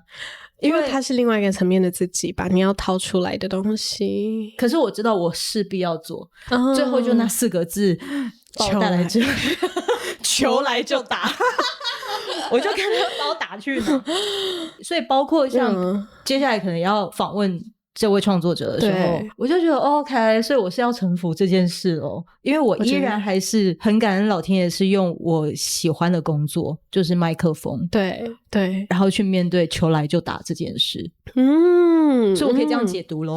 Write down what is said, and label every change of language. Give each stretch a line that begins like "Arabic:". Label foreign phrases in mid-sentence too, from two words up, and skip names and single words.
Chinese: 因為它是另外一個層面的自己吧，你要掏出來的東西。可是我知道我勢必要做，最後就那4個字，球來就球來就打。我就看他把我打去呢。所以包括像接下來可能要訪問這位創作者的時候，我就覺得 OK， 所以我是要臣服這件事咯，因為我依然還是很感恩老天爺是用我喜歡的工作，就是麥克風，對，然後去面對球來就打這件事。所以我可以這樣解讀咯。